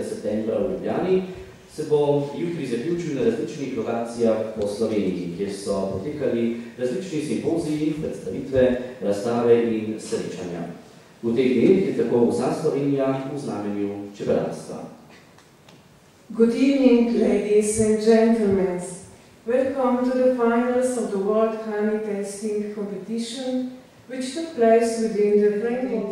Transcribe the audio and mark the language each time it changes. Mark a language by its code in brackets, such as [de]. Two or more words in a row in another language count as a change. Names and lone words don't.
[sl] septembra v Ljubljani, se bo jutri zaključil na različnih lokacijah po Sloveniji, kjer so potekali različni simpoziji, predstavitve, razstave in srečanja. V teh dneh je tako vsa Slovenija v znamenju čebelarstva. [en] Good evening, ladies and gentlemen. Welcome to the finals of the World Honey Tasting Competition, which took place within the framework.